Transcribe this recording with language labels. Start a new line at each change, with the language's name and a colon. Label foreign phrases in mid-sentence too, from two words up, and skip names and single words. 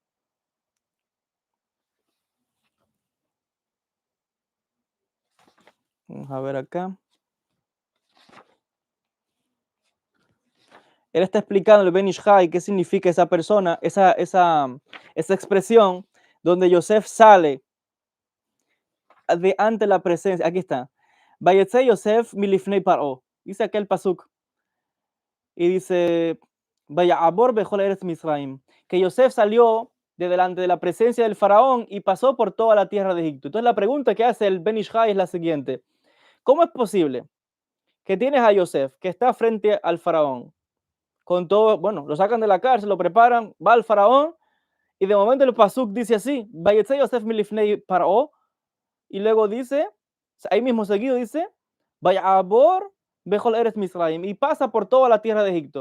Spanish: Vamos a ver acá. Él está explicando el Ben Ish Hai qué significa esa persona, esa expresión donde Yosef sale de ante la presencia. Aquí está.
Hebrew: ויצא יוסף מלפני פרעה.
Spanish: Dice aquel pasuk. Y dice,
Hebrew: ויעבר בכל ארץ מצרים.
Spanish: Que Yosef salió de delante de la presencia del faraón y pasó por toda la tierra de Egipto. Entonces la pregunta que hace el Ben Ish Hai es la siguiente. ¿Cómo es posible que tienes a Yosef que está frente al faraón? Con todo, bueno, lo sacan de la cárcel, lo preparan, va al faraón, y de momento el pasuk dice así,
Hebrew: ויצא יוסף מלפני פרעה,
Spanish: y luego dice, ahí mismo seguido dice,
Hebrew: ויעבר בכל ארץ מצרים,
Spanish: y pasa por toda la tierra de Egipto.